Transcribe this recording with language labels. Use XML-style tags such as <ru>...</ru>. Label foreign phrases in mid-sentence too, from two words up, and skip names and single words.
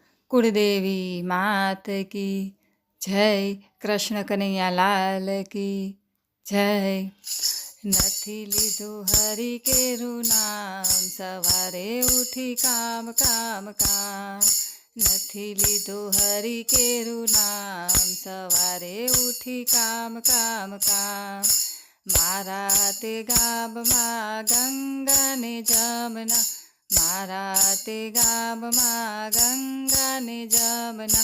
<hi>कुलदेवी मात की जय। कृष्ण कन्हैया लाल की जय।</hi> <gu>નથી લીધું હરિ કેરું નામ, સવારે ઉઠી કામ કામ કામ. નથી લીધું હરિ કેરું નામ, સવારે ઉઠી કામ કામ કામ. મારા તે ગામમાં ગંગા ને જમના, મારા તે ગામમાં ગંગા ને જમના.</gu>